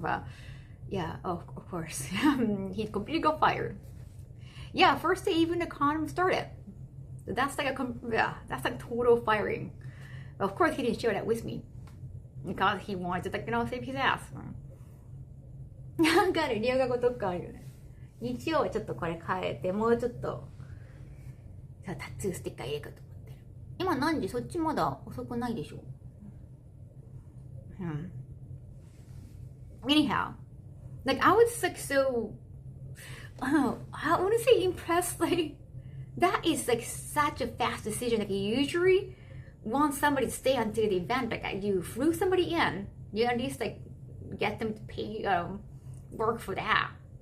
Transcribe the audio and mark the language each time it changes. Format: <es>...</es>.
<en>But yeah, of course, he completely got fired. Yeah, first day even the con started. That's like that's like total firing. Of course, he didn't share that with me because he wanted to, like, save his ass.</en> <ja>なんかね、留学とかあるよね。日曜はちょっとこれ変えて、もうちょっとタトゥーステッカー入れようと思ってる。今何時？そっちまだ遅くないでしょ。</ja> <en>Anyhow, like I was like so, I wouldn't say impressed. Like that is like such a fast decision. Like you usually want somebody to stay until the event. Like you flew somebody in, you at least like get them to pay work for that.</en>